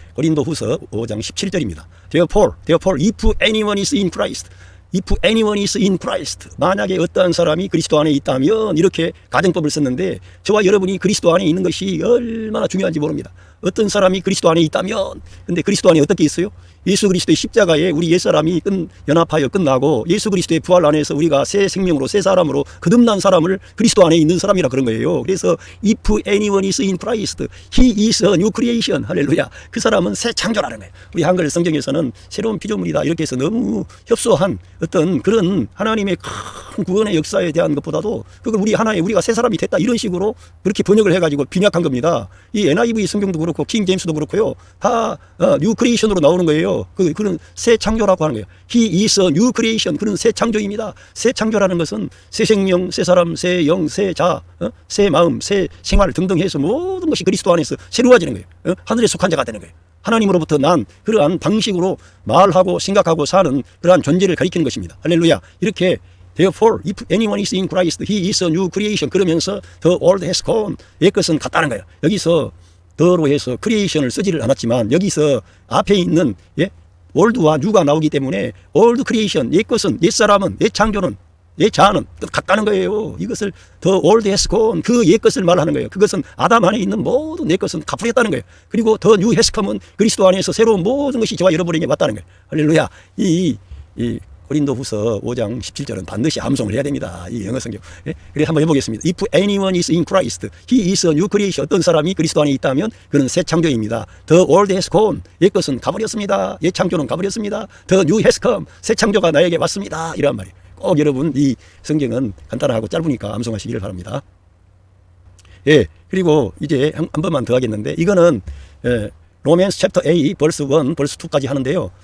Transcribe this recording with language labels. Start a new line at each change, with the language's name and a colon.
Korean: 고린도후서 5장 17절입니다.
English: Therefore, if anyone is in Christ,
Korean: if anyone is in Christ, 만약에 어떠한 사람이 그리스도 안에 있다면, 이렇게 가정법을 썼는데 저와 여러분이 그리스도 안에 있는 것이 얼마나 중요한지 모릅니다. 어떤 사람이 그리스도 안에 있다면, 근데 그리스도 안에 어떻게 있어요? 예수 그리스도의 십자가에 우리 옛사람이 연합하여 끝나고 예수 그리스도의 부활 안에서 우리가 새 생명으로 새 사람으로 거듭난 사람을 그리스도 안에 있는 사람이라 그런 거예요. 그래서
English: if anyone is in Christ, he is a new creation.
Korean: 할렐루야. 그 사람은 새 창조라는 거예요. 우리 한글 성경에서는 새로운 피조물이다 이렇게 해서 너무 협소한 어떤 그런 하나님의 큰 구원의 역사에 대한 것보다도 그걸 우리가 새 사람이 됐다 이런 식으로 그렇게 번역을 해가지고 빈약한 겁니다. 이 NIV 성경도 그렇고 킹 제임스도 그렇고요. 다 뉴 크리에이션으로 나오는 거예요. 그런 새 창조라고 하는 거예요.
English: He is a new creation.
Korean: 그런 새 창조입니다. 새 창조라는 것은 새 생명, 새 사람, 새 영, 새 자, 새 마음, 새 생활 등등 해서 모든 것이 그리스도 안에서 새로워지는 거예요. 하늘에 속한 자가 되는 거예요. 하나님으로부터 난 그러한 방식으로 말하고 생각하고 사는 그러한 존재를 가리키는 것입니다. 할렐루야. 이렇게
English: Therefore, if anyone is in Christ, he is a new creation.
Korean: 그러면서
English: the old has gone.
Korean: 옛것은 같다는 거예요. 여기서 더로 해서 크리에이션을 쓰지를 않았지만 여기서 앞에 있는 올드와 뉴가 나오기 때문에 올드 크리에이션, 옛것은, 옛사람은, 옛창조는, 옛자아는 같다는 거예요. 이것을
English: the old has gone,
Korean: 그 옛것을 말하는 거예요. 그것은 아담 안에 있는 모든 옛것은 갚으렸다는 거예요. 그리고
English: the new has come
Korean: 은 그리스도 안에서 새로운 모든 것이 저와 여러분에게 왔다는 거예요. 할렐루야. 이 고린도후서 5장 17절은 반드시 암송을 해야 됩니다. 이 영어 성경. 그래서 한번 해보겠습니다.
English: If anyone is in Christ, he is a new creation.
Korean: 어떤 사람이 그리스도 안에 있다면 그는 새 창조입니다.
English: The old has gone.
Korean: 옛것은 가버렸습니다. 옛 창조는 가버렸습니다.
English: The new has come.
Korean: 새 창조가 나에게 왔습니다. 이란 말이에요. 꼭 여러분 이 성경은 간단하고 짧으니까 암송하시기를 바랍니다. 그리고 이제 한 번만 더 하겠는데 이거는 로맨스 챕터 A 벌스 1 벌스 2까지 하는데요.